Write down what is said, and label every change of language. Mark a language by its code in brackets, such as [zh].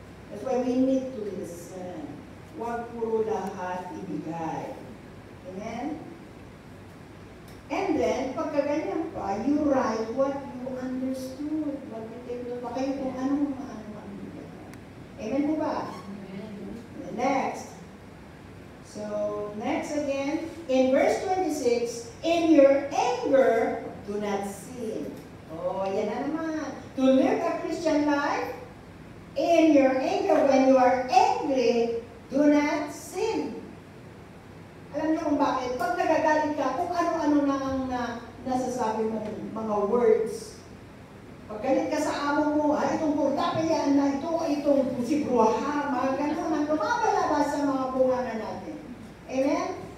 [en] That's why we need to listen. [tl] Huwag puro lahat ibigay. Amen? [en] And then, [tl] pagka ganyan pa, [en] you write what you understood. [tl] Mag-take note pa kayo kung anong ang ibigay. Amen po ba? Amen. Next. [en] So, next again, in verse 26, in your anger, do not sin. Oh, [tl] yan na naman. [en] To live a Christian life, in your anger, when you are angry, do not sin. [tl] Alam niyo kung bakit? Pag nagagalit ka, kung ano-ano na ang nasasabi mo, mga words. Pag galit ka sa amo mo, itong kurta, yan na ito, itong si bruha, mga ganun, ang lumabalabas sa mga bunga natin. Amen?